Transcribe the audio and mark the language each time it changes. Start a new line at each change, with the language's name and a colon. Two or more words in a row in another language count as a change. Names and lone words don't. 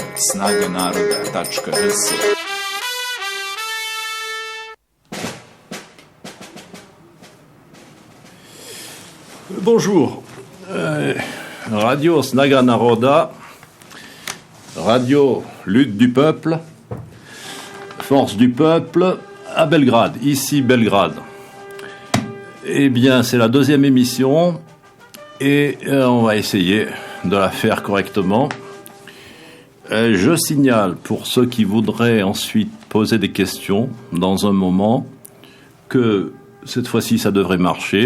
French: snagaнарода.rs. Bonjour, Radio Snaga Naroda, Radio Lutte du Peuple, Force du Peuple à Belgrade, ici Belgrade. Eh bien, c'est la deuxième émission et on va essayer de la faire correctement. Je signale pour ceux qui voudraient ensuite poser des questions dans un moment que cette fois-ci ça devrait marcher.